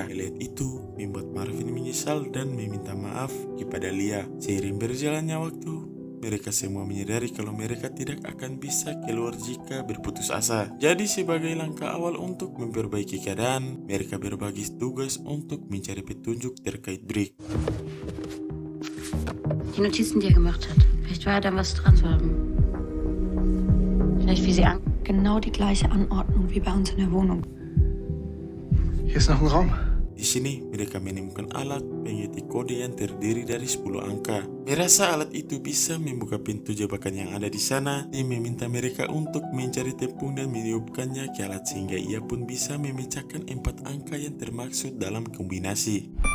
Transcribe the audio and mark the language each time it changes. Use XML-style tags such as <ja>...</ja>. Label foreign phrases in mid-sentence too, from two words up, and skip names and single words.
<id>Melihat itu membuat Marvin menyesal dan meminta maaf kepada Lia. Seiring berjalannya waktu, mereka semua menyadari kalau mereka tidak akan bisa keluar jika berputus asa. Jadi sebagai langkah awal untuk memperbaiki keadaan, mereka berbagi tugas untuk mencari petunjuk terkait Brick.</id> <de>Die Notizen, die er gemacht hat. Vielleicht war da was dran zu haben. Vielleicht wie sie an... Genau die gleiche Anordnung wie bei uns in der Wohnung. Hier ist noch ein Raum.</de> <id>Di sini mereka menemukan alat pengetik kode yang terdiri dari 10 angka. Merasa alat itu bisa membuka pintu jebakan yang ada di sana. Tim meminta mereka untuk mencari tepung dan meniupkannya ke alat sehingga ia pun bisa memecahkan 4 angka yang termaksud dalam kombinasi.</id>